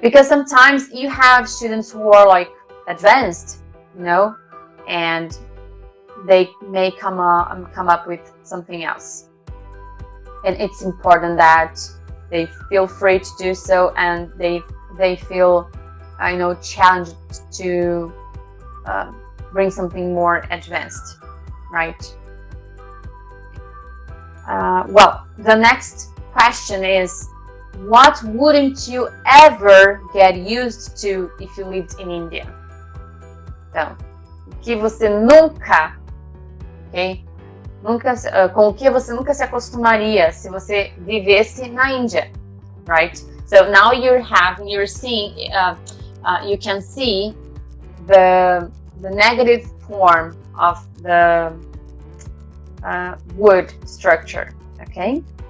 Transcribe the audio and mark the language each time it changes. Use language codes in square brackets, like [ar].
[en] Because sometimes you have students who are advanced, and they may come up with something else, and it's important that they feel free to do so, and they feel challenged to bring something more advanced, right? Well, the next question is, what wouldn't you ever get used to if you lived in India? [pt] Então, o que você nunca, ok? Com o que você nunca se acostumaria se você vivesse na Índia, right? [en] So now you're seeing, you can see the negative form of the would structure, okay?